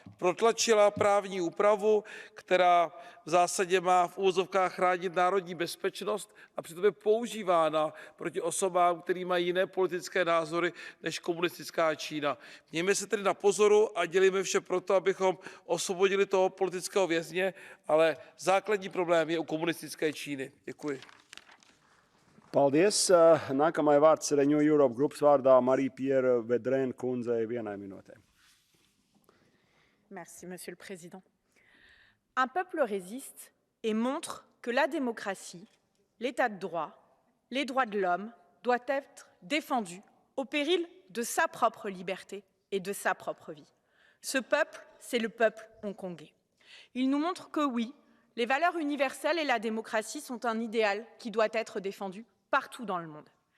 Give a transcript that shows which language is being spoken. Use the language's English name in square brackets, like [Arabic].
[Czech] Protlačila právní úpravu, která v zásadě má v uvozovkách chránit národní bezpečnost a přitom je používána proti osobám, které mají jiné politické názory než komunistická Čína. Mějme se tedy na pozoru a dělejme vše proto, abychom osvobodili toho politického vězně, ale základní problém je u komunistické Číny. Děkuji. [Latvian] Paldies. Nākamais vārds Renew Europe grupas vārdā Marie-Pierre Vedrēne kundzei 1 minūtē. [French] Merci, Monsieur le Président. Un peuple résiste et montre que la démocratie, l'état de droit, les droits de l'homme doivent être défendus au péril de sa propre liberté et de sa propre vie. Ce peuple, c'est le peuple hongkongais. Il nous montre que oui, les valeurs universelles et la démocratie sont un idéal qui doit être défendu partout dans le monde.